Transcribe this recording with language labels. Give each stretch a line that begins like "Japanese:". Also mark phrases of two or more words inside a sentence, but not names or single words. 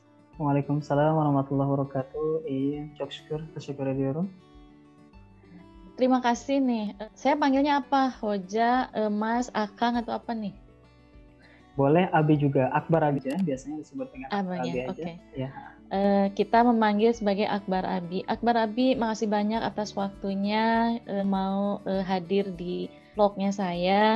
Arabic: وعليكم السلام ورحمة الله وبركاته.
Indonesian: Iya,
Turkish: çok şükür. Teşekkür ediyorum.
Indonesian: Terima kasih nih. Saya panggilnya apa? Hoja, Mas, Akang atau apa nih? Boleh Abi juga, Akbar Abi aja. Biasanya disebut dengan Akbar Abi Abangnya, aja. oke. Ya. Kita memanggil sebagai Akbar Abi. Akbar Abi, makasih banyak atas waktunya mau hadir di vlognya saya.